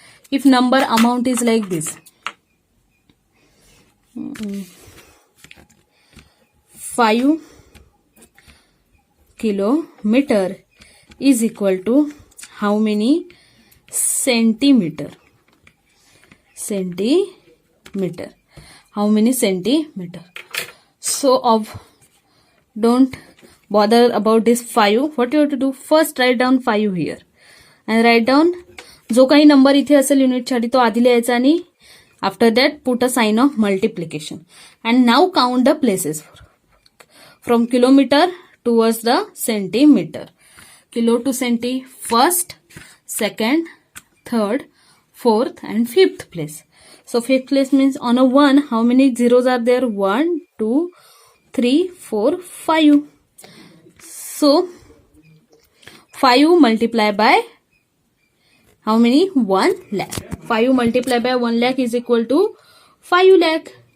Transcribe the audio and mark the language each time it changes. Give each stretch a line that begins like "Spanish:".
English: If number amount is like this, 5 kilometer is equal to how many centimeter? Centimeter. How many centimeter? So don't bother about this 5. What you have to do? First write down 5 here. And write down
Marathi: जो काही number इथे असेल unit साठी तो आधी लिहायचा आणि
English: After that put a sign of multiplication. And now count the places from kilometre towards the centimetre. Kilo to centi, first, second, third, fourth and fifth place. So fifth place means on a 1, how many zeros are there? 1, 2, 3, 4, 5. So 5 multiplied by how many? 1 lakh. 5 multiplied by 1 lakh is equal to 5 lakh.